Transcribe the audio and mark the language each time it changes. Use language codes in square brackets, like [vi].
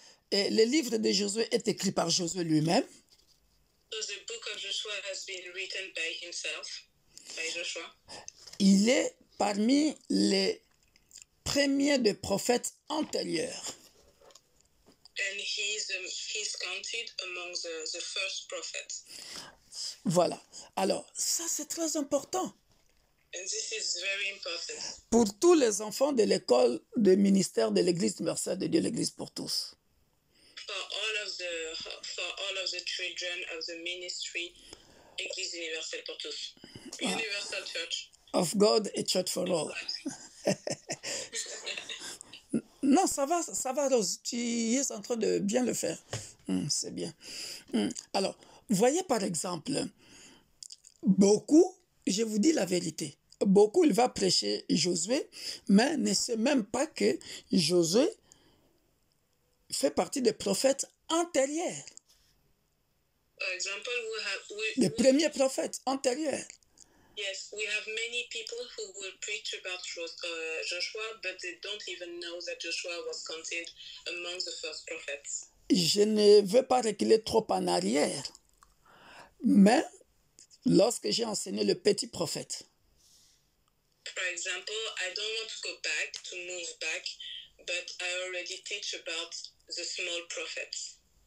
[fr] Et le livre de Josué est écrit par Josué lui-même. [en] So the book of Joshua has been written by himself, by Joshua. [fr] Il est parmi les premiers des prophètes antérieurs. [en] And he's counted among the first prophets. [fr] Voilà. Alors, ça, c'est très important. [en] And this is very important. [fr] Pour tous les enfants de l'école de ministère de l'Église universelle de Dieu, l'Église pour tous. [en] For all of the children of the ministry, Église universelle pour tous. Universal Church. Of God, a church for all. [fr] Non, ça va, Rose. Tu es en train de bien le faire. C'est bien. Alors, voyez par exemple, beaucoup, je vous dis la vérité, beaucoup, il va prêcher Josué, mais ne sait même pas que Josué fait partie des prophètes antérieurs. [en] For example, [fr] Les premiers prophètes antérieurs. [en] Yes, we have many people who will preach about Joshua, but they don't even know that Joshua was counted among the first prophets. [fr] Je ne veux pas reculer trop en arrière, mais lorsque j'ai enseigné le petit prophète, [en] for example, I don't want to go back, to move back, but I already teach about the small prophets.